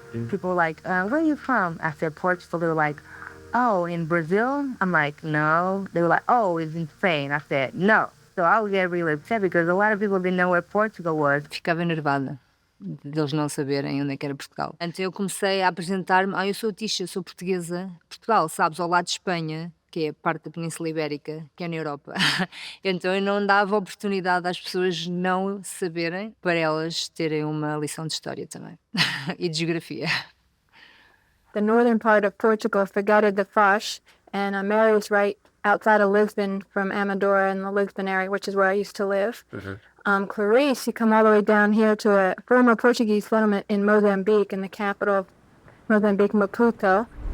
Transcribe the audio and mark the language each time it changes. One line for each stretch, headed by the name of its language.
English: People were like, where are you from? I said Portugal. They were like, oh, in Brazil? I'm like, no. They were like, oh, it's in Spain. I said, no. So I was getting really upset because a lot of people didn't know where Portugal was.
Portuguese: Ficava enervada deles não saberem onde é que era Portugal. Então eu comecei a apresentar-me, eu sou Tisha, sou portuguesa. Portugal, sabes, ao lado de Espanha, que é parte da Península Ibérica, que é na Europa. Então eu não dava oportunidade às pessoas não saberem, para elas terem uma lição de história também. E de geografia.
English: The northern part of Portugal, Figueira da Foz, and Mary was right outside of Lisbon from Amadora in the Lisbon area, which is where I used to live. Clarice, she come all the way down here to a former Portuguese settlement in Mozambique, in the capital of Mozambique, Maputo.